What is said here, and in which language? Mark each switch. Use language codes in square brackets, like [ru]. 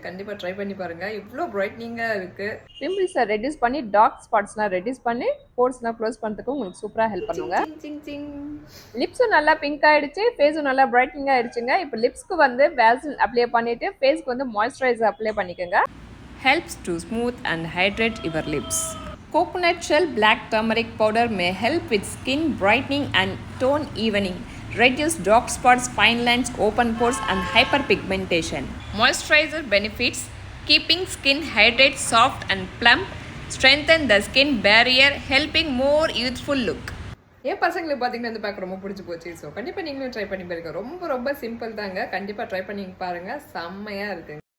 [ta] கண்டிப்பாக ட்ரை பண்ணி பாருங்கள். இவ்வளோ பிரைட்னிங்காக இருக்குது. பிம்பிள்ஸை ரெடியூஸ் பண்ணி டார்க் ஸ்பாட்ஸ்லாம் ரெடியூஸ் பண்ணி போர்ஸ்லாம் க்ளோஸ் பண்ணுறதுக்கு உங்களுக்கு சூப்பராக ஹெல்ப் பண்ணுங்க. லிப்ஸும் நல்லா பிங்க் ஆகிடுச்சு, ஃபேஸும் நல்லா பிரைட்னிங் ஆகிடுச்சுங்க. இப்போ லிப்ஸ்க்கு வந்து வேஸ்லின் அப்ளை பண்ணிவிட்டு ஃபேஸ்க்கு வந்து மாய்ஸ்சரைசர் அப்ளை பண்ணிக்கோங்க. [en] Helps to smooth and hydrate your lips. Coconut shell black turmeric powder may help with skin brightening and tone evening, reduce dark spots, fine lines, open pores and hyperpigmentation. Moisturizer benefits: keeping skin hydrated, soft and plump, strengthen the skin barrier, helping more youthful look. [ta] ஏன் பசங்களுக்கு பார்த்தீங்கன்னா இந்த back ரொம்ப பிடிச்சி போச்சு. So கண்டிப்பாக நீங்களும் try பண்ணி பாருங்க. ரொம்ப ரொம்ப சிம்பிள் தாங்க. கண்டிப்பாக ட்ரை பண்ணி பாருங்கள், செம்மையாக இருக்குங்க.